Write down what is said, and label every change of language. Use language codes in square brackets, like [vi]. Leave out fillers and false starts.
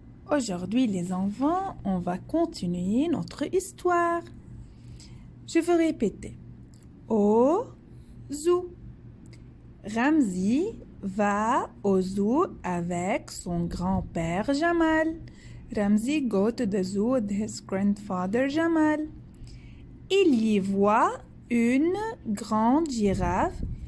[fr] Aujourd'hui, les enfants, on va continuer notre histoire. Je vais répéter. Au zoo. Ramzi va au zoo avec son grand-père Jamal. [en] Ramzi go to the zoo with his grandfather Jamal. [fr] Il y voit une grande girafe.